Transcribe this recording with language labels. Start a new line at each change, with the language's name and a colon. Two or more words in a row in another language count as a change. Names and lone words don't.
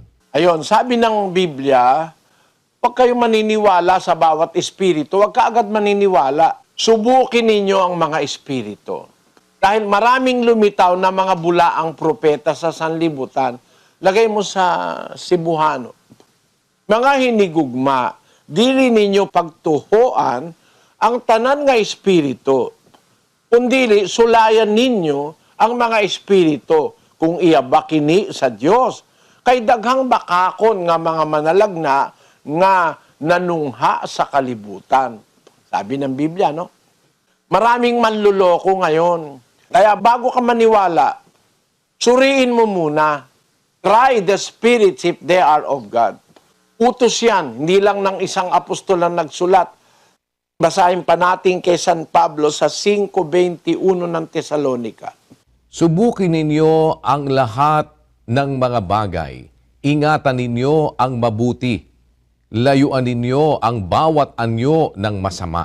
Filipino: Ayon, sabi ng Biblia, huwag kayong maniniwala sa bawat espiritu, huwag ka agad maniniwala. Subukin ninyo ang mga espiritu. Dahil maraming lumitaw na mga bulaang propeta sa sanlibutan, lagay mo sa Cebuano.
Cebuano: Mga hinigugma, dili ninyo pagtuhoan ang tanan nga espiritu, kundi sulayan ninyo ang mga espiritu kung iya bakini sa Dios. Kay daghang bakakon nga mga manalagna nga nanungha sa kalibutan.
Filipino: Sabi ng Biblia, no? Maraming manluloko ngayon. Kaya bago ka maniwala, suriin mo muna.
English: Try the spirits if they are of God.
Filipino: Utos yan, hindi lang ng isang apostol ang nagsulat. Basahin pa natin kay San Pablo sa 5:21 ng Tesalonica. Subukin ninyo ang lahat ng mga bagay. Ingatan ninyo ang mabuti. Layuan ninyo ang bawat anyo ng masama.